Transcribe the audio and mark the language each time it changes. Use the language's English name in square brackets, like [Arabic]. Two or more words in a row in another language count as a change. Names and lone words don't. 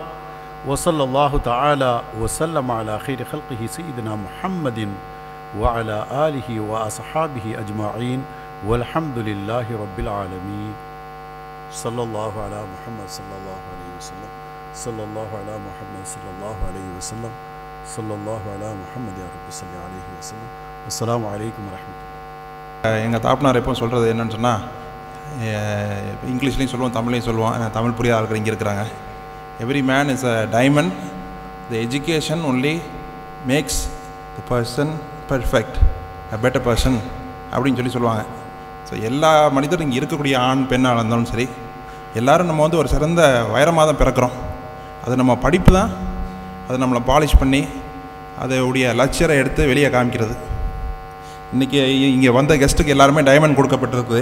[Arabic] وصلى الله تعالى وسلم على خير خلقه سيدنا محمد وعلى آله وأصحابه أجمعين والحمد لله رب العالمين. صلى الله على محمد صلى الله عليه وسلم، صلى الله على محمد صلى الله عليه وسلم، صلى الله على محمد يا رب صلى عليه وسلم. السلام عليكم ورحمة الله. [Tamil] எங்கள் தாப்பனார் எப்போ சொல்கிறது என்னன்னு சொன்னால், இங்கிலீஷ்லேயும் சொல்லுவோம், தமிழ்லையும் சொல்லுவோம். தமிழ் புரியாத ஆட்கள் இங்கே இருக்கிறாங்க. [English] every man is a diamond, the education only makes the person perfect, a better person [Tamil] அப்படின்னு சொல்லுவாங்க. ஸோ எல்லா மனிதரும் இங்கே இருக்கக்கூடிய ஆண் பெண்ணாக இருந்தாலும் சரி, எல்லோரும் நம்ம ஒரு சிறந்த வைரமாக தான் பிறக்கிறோம். அது நம்ம படிப்பு தான் அதை நம்மளை பாலிஷ் பண்ணி அதோடைய லட்சரை எடுத்து வெளியே காமிக்கிறது. இன்றைக்கி இங்கே வந்த கெஸ்ட்டுக்கு எல்லாருமே டைமண்ட் கொடுக்கப்பட்டிருக்குது.